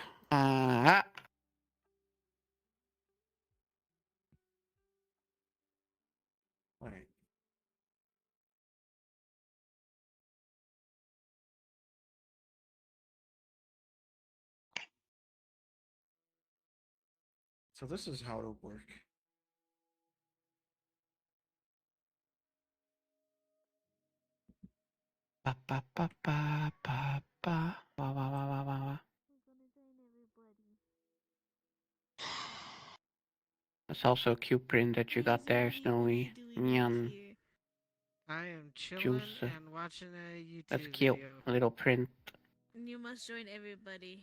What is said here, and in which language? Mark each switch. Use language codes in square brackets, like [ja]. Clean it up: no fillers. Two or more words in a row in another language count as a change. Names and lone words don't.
[en] Right. So this is how it'll work. Ba, ba, ba, ba, ba, ba. Wa, wa, wa, wa, wa, wa. That's also a cute print that you got there, Snowy. Nyan. I am chilling Juice. and watching a YouTube That's cute. video. A little print. You must join everybody.